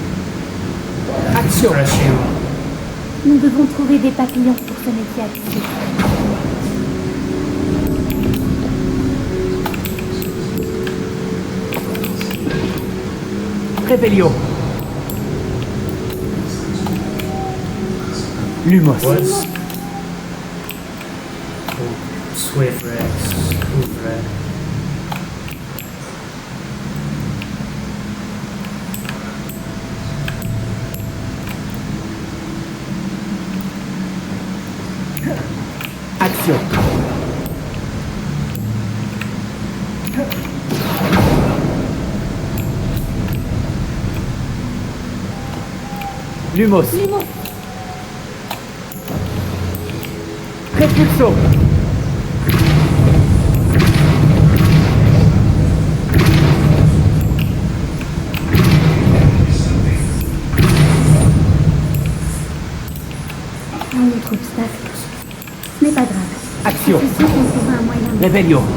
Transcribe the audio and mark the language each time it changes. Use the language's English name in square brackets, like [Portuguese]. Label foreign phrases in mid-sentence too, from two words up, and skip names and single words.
[French] Action. Nous devons trouver des papillons pour ce métier à tisser. Revelio. Lumos. Swift Rex. Ouvre. Action. Lumos. Lumos. Repulso. Un autre obstacle. Ce n'est pas grave. Action. Je suis sûre qu'on trouvera un moyen de... Revelio.